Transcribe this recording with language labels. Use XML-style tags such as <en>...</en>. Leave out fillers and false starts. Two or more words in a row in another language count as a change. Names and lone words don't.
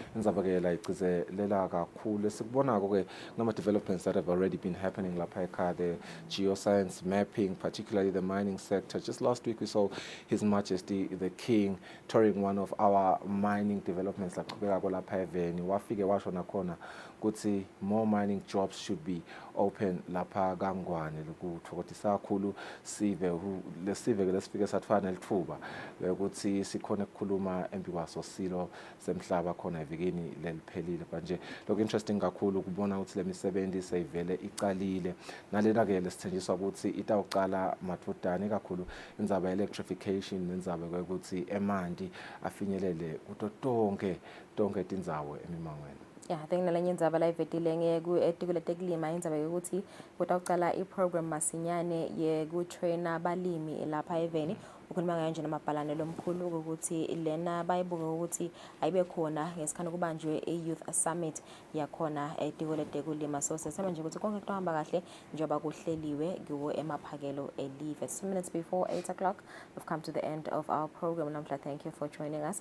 <en>Developments that have already been happening, the geoscience mapping, particularly the mining sector. Just last week we saw His Majesty the King touring one of our mining developments more mining jobs should be open</en> <ss>lapha Gangwane sithokozisa kakhulu lesifike sathana lithuba ukuthi sikhona ukukhuluma empikwaso silo semhlaba khona evikini leliphelile manje lokho interesting kakhulu ukubona ukuthi lemisebenzi seyivele icalile nalena ke lesithenjiswa ukuthi itawuqala mathudane kakhulu indzaba electrification nendzaba ukuthi emanti afinyelele kuto tonke tindzawo emimangweni.</ss> <en>Yeah, I think</en> <ss>nalenye indzaba la ivetile ngeku tekulima indzaba yokuthi kutawuqala iprogram masinyane yekutraina balimi lapha eveni ukhuluma ngayo nje namabhalane lomkhulu ukuthi lena bayibuka ukuthi ayibe khona ngesikhathi kubanjwe i-</ss> <en>youth summit</en> <ss>yakhona tekulima so sesema nje ukuthi konke kuhamba kahle njengoba kuhleliwe kuwo emaphakelo elive.</ss> <en>2 minutes before 8 o'clock we've come to the end of our program namhla. Thank you for joining us.</en>